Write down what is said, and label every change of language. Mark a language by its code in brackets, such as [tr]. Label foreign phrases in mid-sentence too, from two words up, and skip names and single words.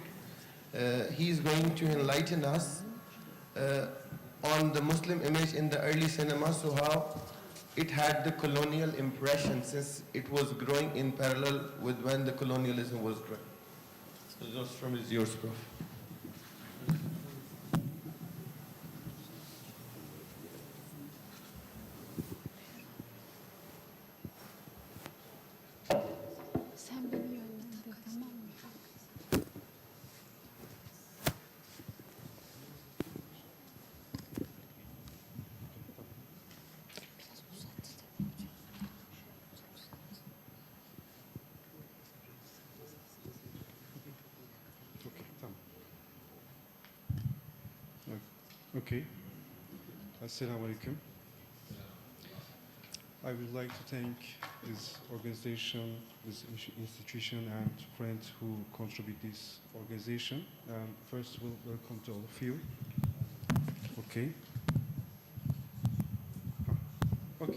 [en] He is going to enlighten us on the Muslim image in the early cinema, so how it had the colonial impression since it was growing in parallel with when the colonialism was growing. So the from is yours, Prof. [tr] Sen beni yönlendir, tamam mı? Biraz uzattı da hocam. Çok uzattı. Okay, tamam. [ar] Okay. السلام عليكم. [en] I would like to thank this organization, this institution, and friends who contribute this organization. First of all, welcome to all of you. Okay. Okay.